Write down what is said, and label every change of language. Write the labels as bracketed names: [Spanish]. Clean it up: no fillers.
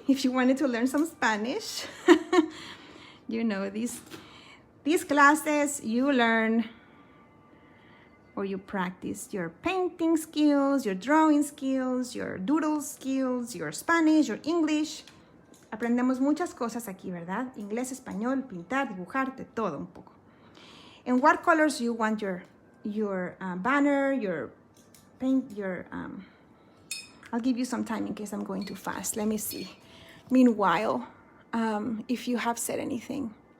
[English] If you wanted to learn some Spanish, you know, these classes you learn or you practice your painting skills, your drawing skills, your doodle skills, your Spanish, your English. [Spanish] Aprendemos muchas cosas aquí, ¿verdad? Inglés, español, pintar, dibujar, de todo un poco. [English] And what colors you want your banner, your paint, I'll give you some time in case I'm going too fast. Let me see. Meanwhile, if you have said anything.